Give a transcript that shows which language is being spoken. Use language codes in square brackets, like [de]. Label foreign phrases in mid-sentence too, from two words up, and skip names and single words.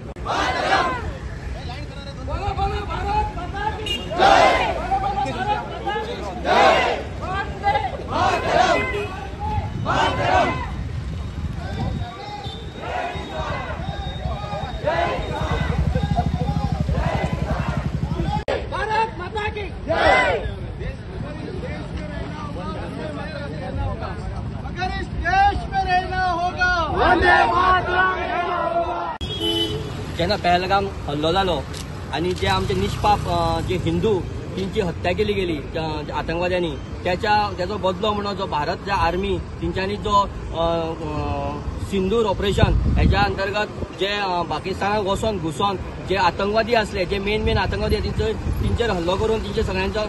[hi] बोलो बोलो भारत माता की जय बोलो बोलो भारत माता की जय वंदे मातरम मातरम भारत माता की जय। अगर इस देश में रहना होगा वंदे मातरम [kok] जेन्ना पहलगाम हल्लो जालो आणि जे आमचे निष्पाप जे हिंदू तिंची हत्या केली गेली आतंकवाद्यांनी त्याचो बदलो म्हणून जो भारत ज्या आर्मी तेंच्यांनी जो सिंदूर ऑपरेशन हेच्या अंतर्गत जे पाकिस्तानात वचून घुसोन जे आतंकवादी असले जे मेन आतंकवादी तेंचेर हल्लो करून तेंचे सगळ्यांचो